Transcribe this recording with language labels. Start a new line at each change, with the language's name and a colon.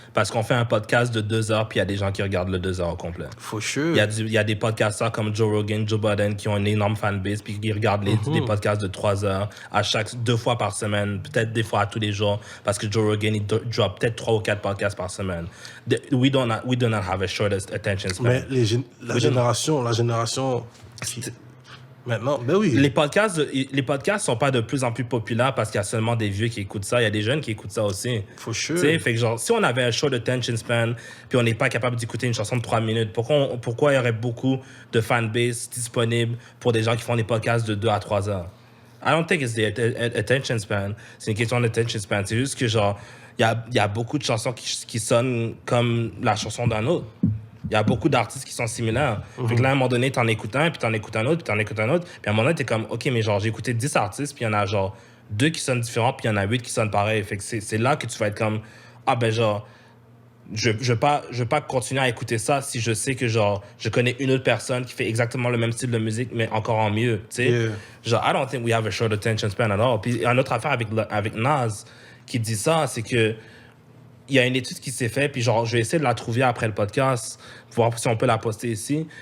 French: Parce qu'on fait un podcast de 2 heures, puis il y a des gens qui regardent le 2 heures au complet.
English: For sure.
French: Il y a des podcasteurs comme Joe Rogan, Joe Budden, qui ont une énorme fanbase, puis qui regardent des podcasts de 3 heures à 2 fois par semaine, peut-être des fois à tous les jours, parce que Joe Rogan, il drop peut-être 3 ou 4 podcasts par semaine.
English: We do not have a shortest attention span.
French: Mais la génération... Maintenant, ben oui. Les podcasts sont pas de plus en plus populaires parce qu'il y a seulement des vieux qui écoutent ça. Il y a des jeunes qui écoutent ça aussi.
English: For sure.
French: T'sais, fait que genre, si on avait un short attention span puis on n'est pas capable d'écouter une chanson de 3 minutes, pourquoi il y aurait beaucoup de fanbase disponibles pour des gens qui font des podcasts de 2 à 3 heures?
English: I don't think it's the attention span.
French: C'est une question d'attention span. C'est juste que genre, il y a beaucoup de chansons qui sonnent comme la chanson d'un autre. Il y a beaucoup d'artistes qui sont similaires. Fait que là, à un moment donné, t'en écoutes un, puis t'en écoutes un autre, puis t'en écoutes un autre. Puis à un moment donné, t'es comme, OK, mais genre, j'ai écouté 10 artistes, puis il y en a genre 2 qui sonnent différents, puis il y en a 8 qui sonnent pareil. Fait que c'est là que tu vas être comme, ah ben genre, je veux pas continuer à écouter ça si je sais que genre, je connais une autre personne qui fait exactement le même style de musique, mais encore en mieux, tu sais.
English: Yeah. Genre, I don't think we have a short attention span at all.
French: Puis une autre affaire avec Nas qui dit ça, c'est que il y a une étude qui s'est faite, puis genre, je vais essayer de la trouver après le podcast, pour voir si on peut la poster ici.